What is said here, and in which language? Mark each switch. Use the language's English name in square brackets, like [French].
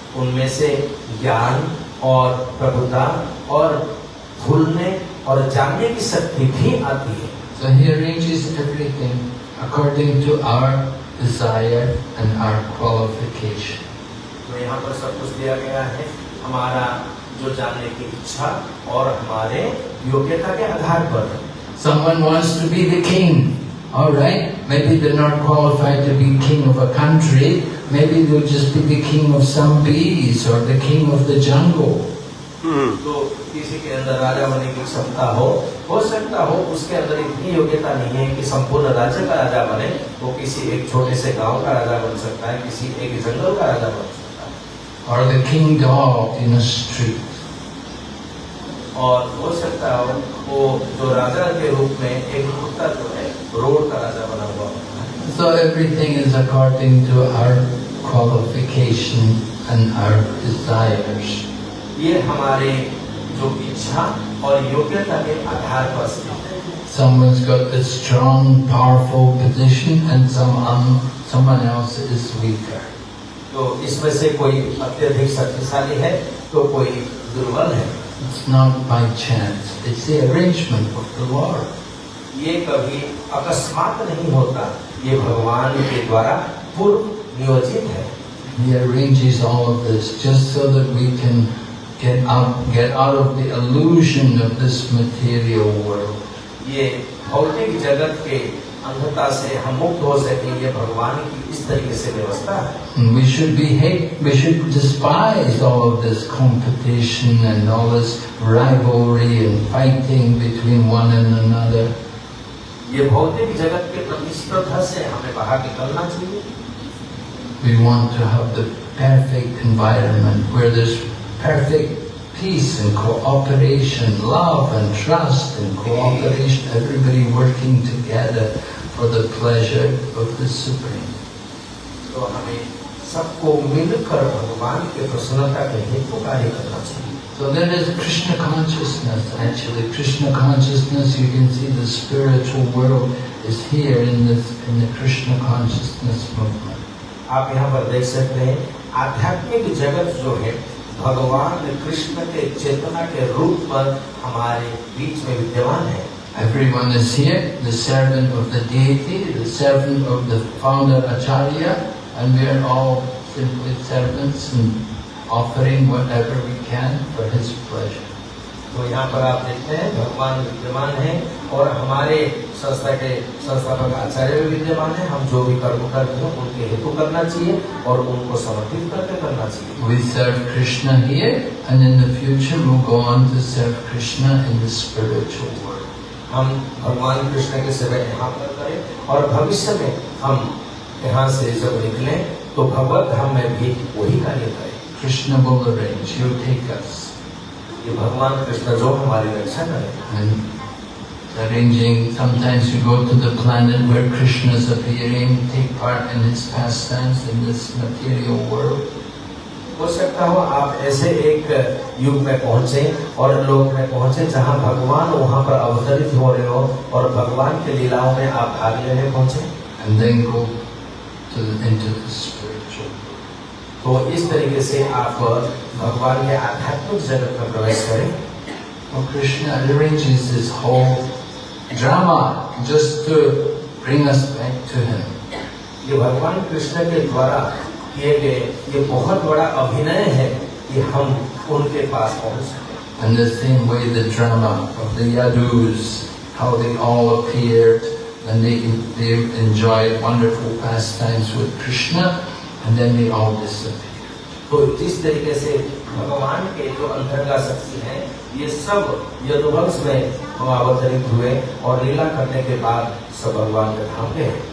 [Hindi] उनमें से ज्ञान और प्रभुता और भूलने और जानने की शक्ति भी आती है। [English] So He arranges everything according to our desire and our qualification. [Hindi] तो यहाँ पर सब कुछ दिया गया है हमारा जो जानने की इच्छा और हमारे योग्यता के आधार पर। [English] Someone wants to be the king. All right, maybe they're not qualified to be king of a country. Maybe they'll just be the king of some bees or the king of the jungle. [Hindi] तो किसी के अंदर राजा बनने की क्षमता हो सकता हो उसके अंदर इतनी योग्यता नहीं है कि संपूर्ण राज्य का राजा बने, वो किसी एक छोटे से गांव का राजा बन सकता है, किसी एक जंगल का राजा बन सकता है। [English] Or the king dog in a street. [Hindi] और हो सकता हो वो जो राजा के रूप में एक कुत्ता जो है रोड का राजा बना हुआ है। [English] So everything is according to our qualification and our desires. [Hindi] ये हमारे जो इच्छा और योग्यता के आधार पर है। [English] Someone's got a strong, powerful position and someone else is weaker. [Hindi] तो इसमें से कोई अत्यधिक शक्तिशाली है तो कोई दुर्बल है। [English] It's not by chance. It's the arrangement of the Lord. [Hindi] ये कभी अकस्मात नहीं होता, ये भगवान के द्वारा पूर्व नियोजित है। [English] He arranges all of this just so that we can get out of the illusion of this material world. [Hindi] ये भौतिक जगत के अंधता से हम मुक्त हो सके, ये भगवान की इस तरीके से व्यवस्था है। [English] And we should despise all of this competition and all this rivalry and fighting between one and another. [Hindi] ये भौतिक जगत के प्रतिस्पर्धा से हमें बाहर निकलना चाहिए। [English] We want to have the perfect environment where there's perfect peace and cooperation, love and trust and cooperation, everybody working together for the pleasure of the Supreme. [Hindi] तो हमें सबको मिलकर भगवान के प्रसन्नता के हेतु कार्य करना चाहिए। [English] So there is Krishna consciousness actually. Krishna consciousness, you can see the spiritual world is here in the Krishna consciousness movement. [Hindi] आप यहाँ पर देख सकते हैं आध्यात्मिक जगत जो है भगवान कृष्ण के चेतना के रूप पर हमारे बीच में विद्यमान है। [English] Everyone is here, the servant of the deity, the servant of the founder Acharya, and we are all simply servants and offering whatever we can for his pleasure. [Hindi] तो यहाँ पर आप देखते हैं भगवान विद्यमान हैं और हमारे संस्था के संस्थापक आचार्य भी विद्यमान हैं। हम जो भी कर्म करते हैं उनके हेतु करना चाहिए और उनको समर्पित करके करना चाहिए। [English] We serve Krishna here, and in the future we'll go on to serve Krishna in the spiritual world. [Hindi] हम भगवान कृष्ण की सेवा यहाँ पर करें और भविष्य में हम यहाँ से जब निकलें तो भगवत धाम में भी वही कार्य करें। [English] Krishna will arrange, he'll take us. [Hindi] ये भगवान कृष्ण जो हमारी रक्षा करें। [English] And arranging, sometimes you go to the planet where Krishna is appearing, take part in his pastimes in this material world. [Hindi] हो सकता हो आप ऐसे एक युग में पहुंचे और लोक में पहुंचे जहां भगवान वहां पर अवतरित हो रहे हो और भगवान के लीलाओं में आप भाग लेने पहुंचे। [English] And then go into the spiritual world. [Hindi] तो इस तरीके से आप भगवान के आध्यात्मिक जगत में प्रवेश करें। [English] Well, Krishna arranges this whole drama just to bring us back to him. [Hindi] ये भगवान कृष्ण के द्वारा किए गए ये बहुत बड़ा अभिनय है कि हम उनके पास पहुंच सकें। [English] And the same way the drama of the Yadus, how they all appeared and they enjoyed wonderful pastimes with Krishna, and then they all disappeared. [Hindi] तो जिस तरीके से भगवान के जो अंतरंगा शक्ति हैं ये सब यदुवंश में अवतरित हुए और लीला करने के बाद सब भगवान के धाम गए।